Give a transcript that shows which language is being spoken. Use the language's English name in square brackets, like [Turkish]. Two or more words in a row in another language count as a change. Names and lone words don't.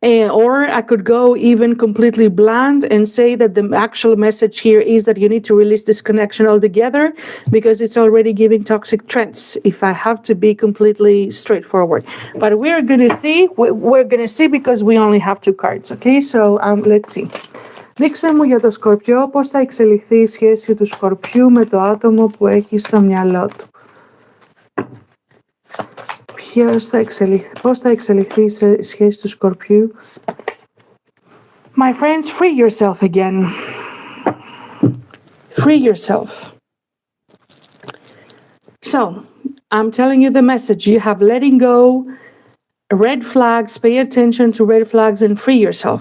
[English] Or I could go even completely bland and say that the actual message here is that you need to release this connection altogether because it's already giving toxic trends, if I have to be completely straightforward. But we're going to see. We're going to see because we only have 2 cards. Okay, so let's see. [Greek] Δείξε μου για το Σκορπιό πώς θα εξελιχθεί η σχέση του Σκορπιού με το άτομο που έχει στο μυαλό του. Πώς θα εξελιχθεί η σχέση του Σκορπιού. [English] My friends, free yourself again. Free yourself. So, I'm telling you the message. You have letting go, red flags, pay attention to red flags and free yourself.